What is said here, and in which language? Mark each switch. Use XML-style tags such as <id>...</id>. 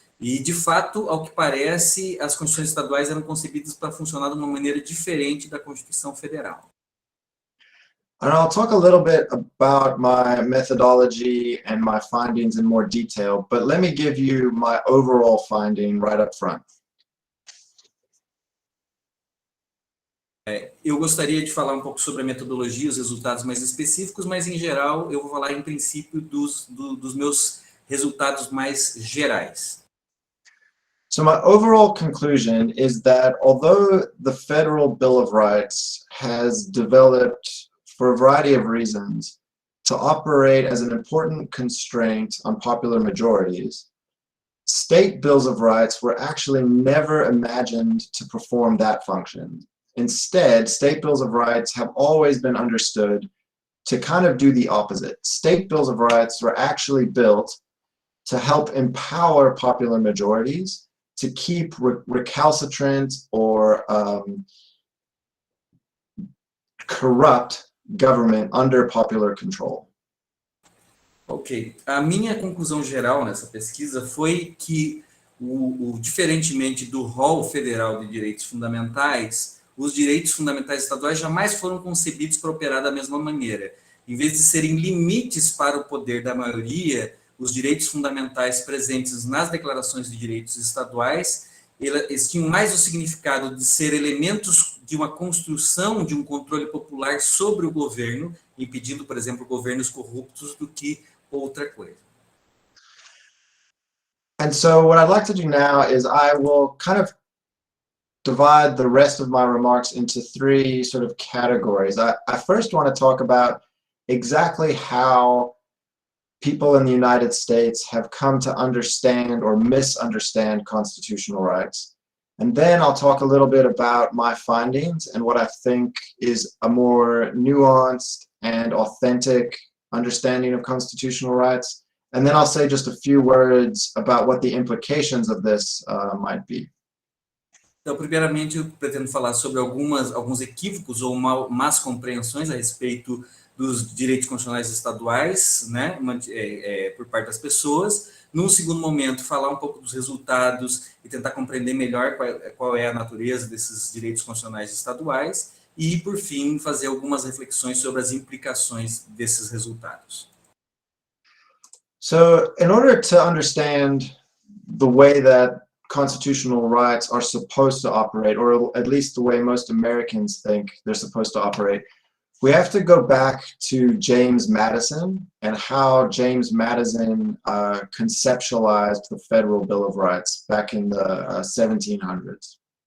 <pt>E, de fato, ao que parece, as constituições estaduais eram concebidas para funcionar de uma maneira diferente da Constituição Federal.</pt> <en>And I'll talk a little bit about my methodology and my findings in more detail, but let me give you my overall finding right up front.</en> <pt>Eu gostaria de falar um pouco sobre a metodologia e os resultados mais específicos, mas, em geral, eu vou falar, em princípio, dos meus resultados mais gerais.</pt> <en>So my overall conclusion is that although the Federal Bill of Rights has developed, for a variety of reasons, to operate as an important constraint on popular majorities, state bills of rights were actually never imagined to perform that function. Instead, state bills of rights have always been understood to kind of do the opposite. State bills of rights were actually built to help empower popular majorities to keep recalcitrant or corrupt government under popular control. Ok.</en> <pt>A minha conclusão geral nessa pesquisa foi que, diferentemente do rol federal de direitos fundamentais, os direitos fundamentais estaduais jamais foram concebidos para operar da mesma maneira. Em vez de serem limites para o poder da maioria, os direitos fundamentais presentes nas declarações de direitos estaduais, eles tinham mais o significado de ser elementos de uma construção de um controle popular sobre o governo, impedindo, por exemplo, governos corruptos, do que outra coisa.</pt> <en>And so what I'd like to do now is I will kind of divide the rest of my remarks into three sort of categories. I first want to talk about exactly how people in the United States have come to understand or misunderstand constitutional rights. And then I'll talk a little bit about my findings and what I think is a more nuanced and authentic understanding of constitutional rights. And then I'll say just a few words about what the implications of this might be.</en> <pt>Então, primeiramente, eu pretendo falar sobre alguns equívocos ou más compreensões a respeito dos direitos constitucionais estaduais, né, por parte das pessoas. Num segundo momento, falar um pouco dos resultados e tentar compreender melhor qual é a natureza desses direitos constitucionais estaduais. E, por fim, fazer algumas reflexões sobre as implicações desses resultados.</pt> <en>So, in order to understand the way that constitutional rights are supposed to operate, or at least the way most Americans think they're supposed to operate, we have to go back to James Madison and how James Madison conceptualized the Federal Bill of Rights back in the 1700s.</en>